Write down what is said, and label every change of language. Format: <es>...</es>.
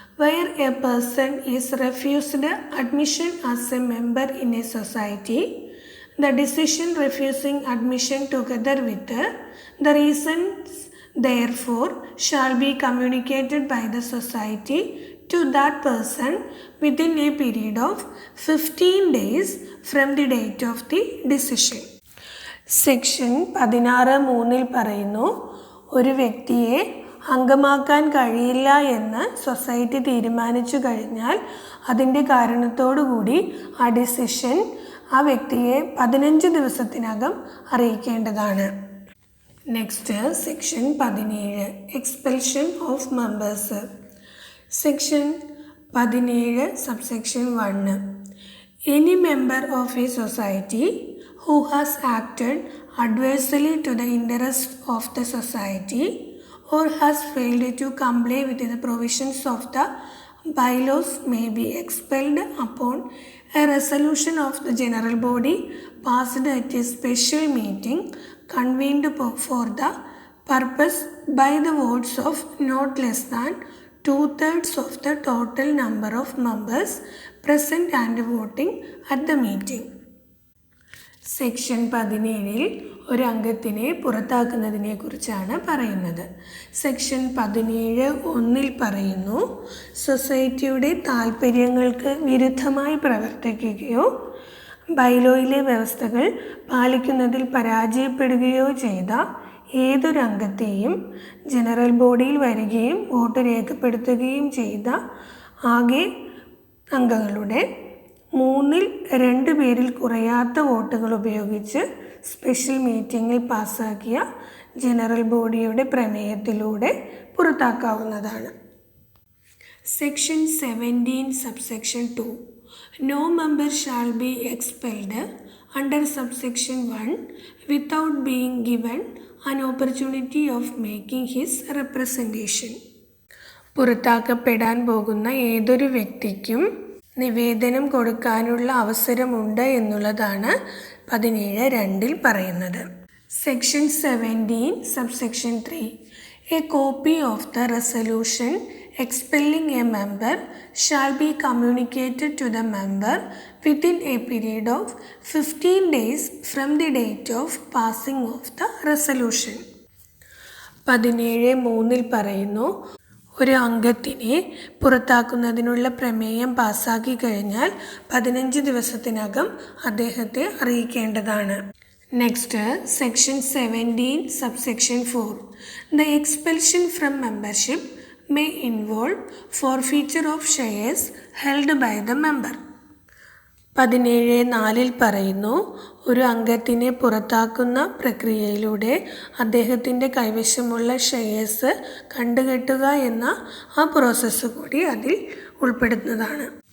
<en>Where a person is refused admission as a member in a society, the decision refusing admission together with the reasons therefore shall be communicated by the society to that person within a period of 15 days from the date of the decision.</en> <ml>Section 16(3) പറയുന്നു, ഒരു വ്യക്തിയെ അംഗമാക്കാൻ കഴിയില്ല എന്ന് society തീരുമാനിച്ചു കഴിഞ്ഞാൽ അതിൻ്റെ കാരണത്തോടുകൂടി ആ decision ആ വ്യക്തിയെ 15 ദിവസത്തിനകം അറിയിക്കേണ്ടതാണ്.</ml> <en>Next, section 17, expulsion of members. Section 17, subsection 1. Any member of a society who has acted adversely to the interest of the society or has failed to comply with the provisions of the bylaws may be expelled upon a resolution of the general body passed at a special meeting convened for the purpose by the votes of not less than 2/3 of the total number of members present and voting at the meeting.</en> <ml>Section 17 ഒരു അംഗത്തിനെ പുറത്താക്കുന്നതിനെ കുറിച്ചാണ് പറയുന്നത്. Section 17(1) പറയുന്നു, സൊസൈറ്റിയുടെ താൽപ്പര്യങ്ങൾക്ക് വിരുദ്ധമായി പ്രവർത്തിക്കുകയോ ബൈലോയിലെ വ്യവസ്ഥകൾ പാലിക്കുന്നതിൽ പരാജയപ്പെടുകയോ ചെയ്ത ഏതൊരു അംഗത്തെയും ജനറൽ ബോഡിയിൽ വരികയും വോട്ട് രേഖപ്പെടുത്തുകയും ചെയ്ത ആകെ അംഗങ്ങളുടെ 2/3 പേരിൽ കുറയാത്ത വോട്ടുകൾ ഉപയോഗിച്ച് സ്പെഷ്യൽ മീറ്റിങ്ങിൽ പാസ്സാക്കിയ ജനറൽ ബോഡിയുടെ പ്രമേയത്തിലൂടെ പുറത്താക്കാവുന്നതാണ്.</ml> <en>Section 17, subsection 2. No member shall be expelled under subsection 1 without being given an opportunity of making his representation.</en> <ml>പുറത്താക്കപ്പെടാൻ പോകുന്ന ഏതൊരു വ്യക്തിക്കും നിവേദനം കൊടുക്കാനുള്ള അവസരമുണ്ട് എന്നുള്ളതാണ് 17(2) പറയുന്നത്.</ml> <en>Section 17, subsection 3. A copy of the resolution expelling a member shall be communicated to the member within a period of 15 days from the date of passing of the resolution.</en> <ml>17(3) പറയുന്നു, ഒരു അംഗത്തിനെ പുറത്താക്കുന്നതിനുള്ള പ്രമേയം പാസ്സാക്കി കഴിഞ്ഞാൽ 15 ദിവസത്തിനകം അദ്ദേഹത്തെ അറിയിക്കേണ്ടതാണ്.</ml> <en>Next, section 17, subsection 4. The expulsion from membership may involve forfeiture of shares held by the member.</en> <ml>17(4) പറയുന്നു, ഒരു അംഗത്തിനെ പുറത്താക്കുന്ന പ്രക്രിയയിലൂടെ അദ്ദേഹത്തിൻ്റെ കൈവശമുള്ള ഷെയർസ് കണ്ടുകെട്ടുക എന്ന ആ പ്രോസസ്സ് കൂടി അതിൽ ഉൾപ്പെടുന്നതാണ്.</ml>